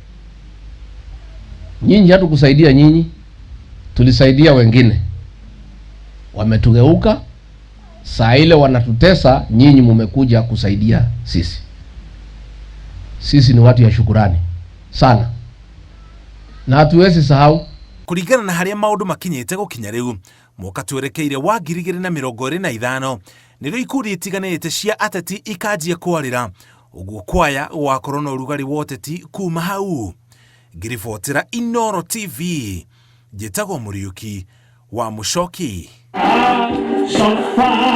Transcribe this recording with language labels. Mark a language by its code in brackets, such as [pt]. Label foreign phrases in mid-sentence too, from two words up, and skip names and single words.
[sw] Nyinyi hatukusaidia nyinyi, tulisaidia wengine. Wametugeuka, saa ile wanatutesa, nyinyi mumekuja kusaidia sisi. Sisi ni watu ya shukurani sana, na hatuwezi sahau. [ki] Kũringana na harĩa maũndũ makinyĩte gũkinya rĩu, mwaka twerekeire wa 2025 nĩrĩo ikundi itiganĩte cia ateti ikanjia kwarĩra, ũguo kwaya gwakorwo na ũrugarĩ wa ũteti kuma hau. Ngĩribotera Inooro TV, njĩtagwo Mũriũki wa Mũchoki.